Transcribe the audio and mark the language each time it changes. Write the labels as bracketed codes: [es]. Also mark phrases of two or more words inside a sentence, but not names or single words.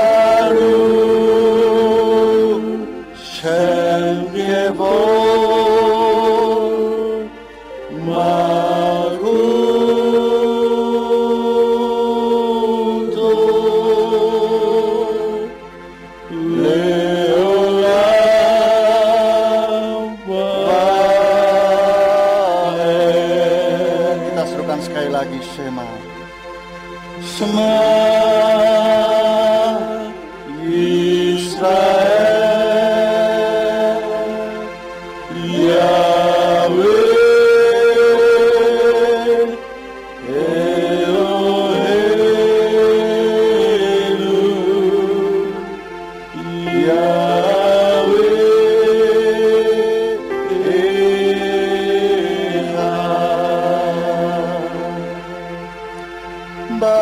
[he] ברוך שם יבון מלכותו לעולם ועד. [id] Kita serukan sekali lagi Shema. [he] Shema ישראל יהוה אלהינו יהוה אחד.